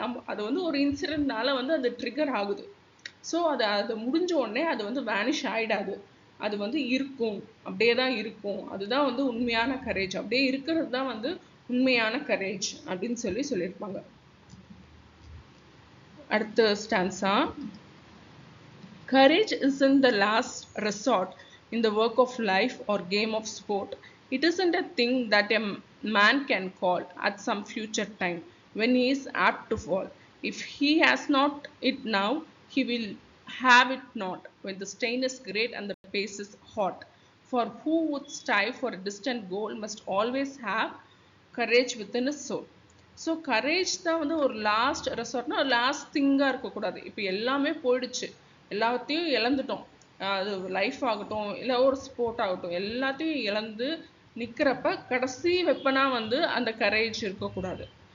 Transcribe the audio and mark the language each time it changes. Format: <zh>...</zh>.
<ta>அது ஒரு இன்சிடென்ட்னால அது ட்ரிகர் ஆகுது. ஸோ அது முடிஞ்ச உடனே அது வேனிஷ் ஆகிடாது. அது இருக்கும், அப்படியே தான் இருக்கும். அதுதான் உண்மையான கரேஜ். அப்படியே இருக்கிறது தான் உண்மையான கரேஜ் அப்படின்னு சொல்லியிருப்பாங்க. அடுத்த stanza,</ta> <en>courage isn't the last resort in the work of life or game of sport. It isn't a thing that a man can call at some future time when he is apt to fall. If he has not it now, he will have it not when the strain is great and the pace is hot. For who would strive for a distant goal must always have courage within his soul.</en> <ta>So courage தான் ஒரு last ரெசார்ட்னா last திங்காக இருக்கக்கூடாது. இப்போ எல்லாமே போயிடுச்சு, எல்லாத்தையும் இழந்துட்டோம். அது life ஆகட்டும் இல்லை ஒரு ஸ்போர்ட் ஆகட்டும், எல்லாத்தையும் இழந்து நிற்கிறப்ப கடைசி வெப்பனாக அந்த கரேஜ் இருக்கக்கூடாது.</ta>